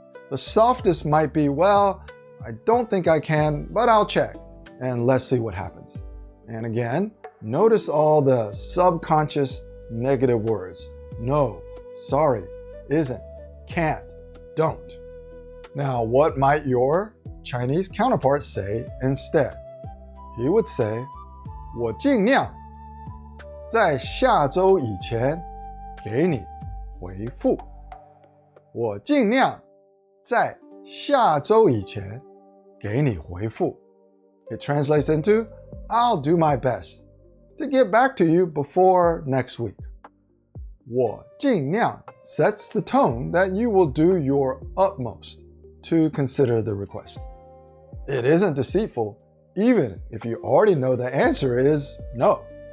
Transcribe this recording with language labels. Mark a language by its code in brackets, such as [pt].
[en] The softest might be, well, I don't think I can, but I'll check, and let's see what happens. And again, notice all the subconscious negative words. No, sorry, isn't, can't, don't. Now, what might your Chinese counterpart say instead? [zh] He would say, 我尽量在下周以前给你回复。我尽量在下周以前给你回复。 [en] It translates into, I'll do my best to get back to you before next week. 我尽量 sets the tone that you will do your utmost to consider the request. It isn't deceitful, even if you already know the answer is no.